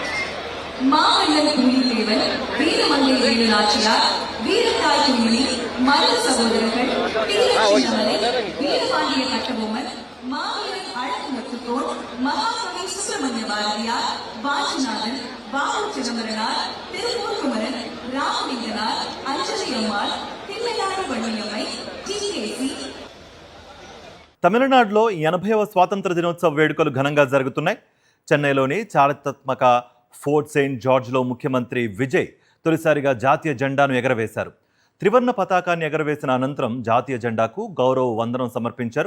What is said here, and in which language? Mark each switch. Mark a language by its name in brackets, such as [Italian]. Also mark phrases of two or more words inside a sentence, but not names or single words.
[Tamil] மாமல்லன் குயிலேவன் வீரமங்கை வேலுநாச்சியார் வீரத்தாய் குயிலி மருது சகோதரர்கள் வீரச்சின்னமலை வீரபாண்டிய கட்டபொம்மன் மாவீரன் அழகு முத்துக்கோன் மகாகவி சுப்பிரமணிய பாரதியார் வாஞ்சிநாதன் பாபு சிதம்பரனார் திருப்பூர் குமரன் ராமலிங்கனார் அஞ்சலி அம்மாள் தில்லையாறு வள்ளியம்மை TKC. [Telugu] తమిళనాడులో 80వ స్వాతంత్ర దినోత్సవ వేడుకలు ఘనంగా జరుగుతున్నాయి. చెన్నైలోని చారిత్రాత్మక ఫోర్ట్ సెయింట్ జార్జ్లో ముఖ్యమంత్రి విజయ్ తొలిసారిగా జాతీయ జెండాను ఎగరవేశారు. త్రివర్ణ పతాకాన్ని ఎగరవేసిన అనంతరం జాతీయ జెండాకు గౌరవ వందనం సమర్పించారు.